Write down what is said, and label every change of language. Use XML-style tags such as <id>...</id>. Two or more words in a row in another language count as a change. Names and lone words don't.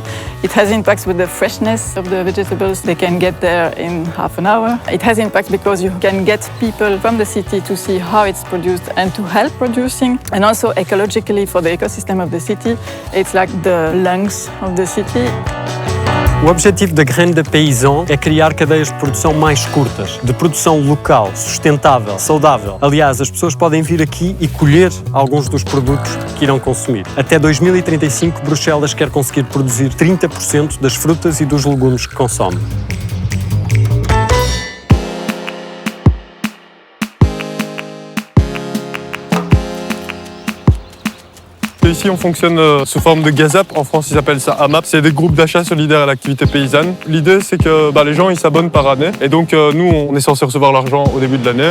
<en>It has impacts with the freshness of the vegetables. They can get there in half an hour. It has impact because you can get people from the city to see how it's produced and to help producing. And also ecologically for the ecosystem of the city, it's like the lungs of the city.</en> <pt>O objetivo da Grande Paysan é criar cadeias de produção mais curtas, de produção local, sustentável, saudável. Aliás, as pessoas podem vir aqui e colher alguns dos produtos que irão consumir. Até 2035, Bruxelas quer conseguir produzir 30% das frutas e dos legumes que consome.</pt> <fr>Ici, on fonctionne sous forme de gazap. En France, ils appellent ça AMAP. C'est des groupes d'achat solidaires à l'activité paysanne. L'idée, c'est que les gens, ils s'abonnent par année. Et donc, nous, on est censé recevoir l'argent au début de l'année.</fr>